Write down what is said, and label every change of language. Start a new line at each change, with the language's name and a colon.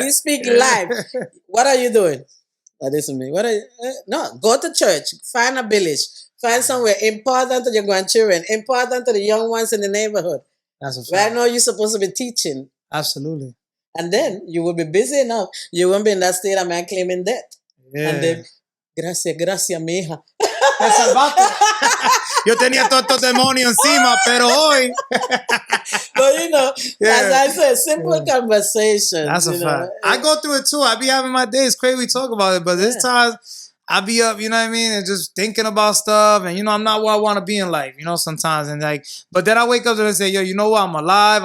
English: We speak life. What are you doing? This is me. What are you? No, go to church. Find a village. Find somewhere important to your grandchildren, important to the young ones in the neighborhood. That's a fact. Where I know you're supposed to be teaching. Absolutely. And then you will be busy enough. You won't be in that state of man claiming debt. Yeah. And then,
Spanish: gracias, mi hija. Te salvaste. Yo tenía todo estos demonios encima, pero hoy.
English: But you know, as I said, simple conversation. That's a fact. I go through it too. I be having my days crazy. We talk about it, but this time I be up, you know what I mean, and just thinking about stuff. And you know, I'm not where I want to be in life, you know, sometimes. And like, but then I wake up and I say, yo, you know what? I'm alive.